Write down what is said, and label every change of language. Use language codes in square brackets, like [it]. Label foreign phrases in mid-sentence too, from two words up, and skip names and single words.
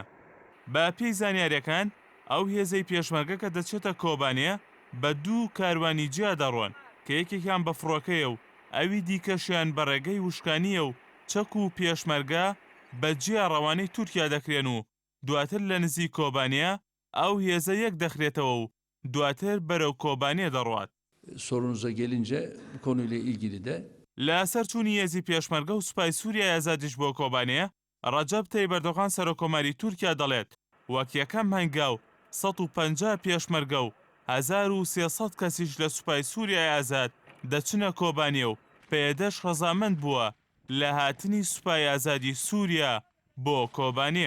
[ckb] بە پێی زانیاریەکان ئەو هێزەی پێشمەرگە کە دەچێتە کۆبانێ بە 2 کاروانی جیا دەڕۆن کە یەکێکیان بە فڕۆکەیە و ئەوی دیکەشیان بە ڕێگەی وشکانیە و چەک و پێشمەرگە بە جیا ڕەوانەی تورکیا دەکرێن و دواتر لە نزیک کۆبانێ ئەو هێزە یەک دەخرێتەوە و دواتر بەرەو کۆبانێ دەڕوات. [tr] Sorunuza gelince bu konuyla ilgili de [ckb] لە سەرچوونی هێزی پێشمەرگە و سوپای سووریای ئازادیش بۆ کۆبانێ، ڕەجەب تەیب ئەردۆغان سەرۆکۆماری تورکیا دەڵێت وەک یەکەم هەنگاو 150 پێشمەرگە و 1300 کەسیش لە سوپای سووریای ئازاد دەچنە کۆبانێ و پێدەش ڕەزامەند بووە لە هاتنی سوپای ئازادی سووریا بۆ کۆبانێ.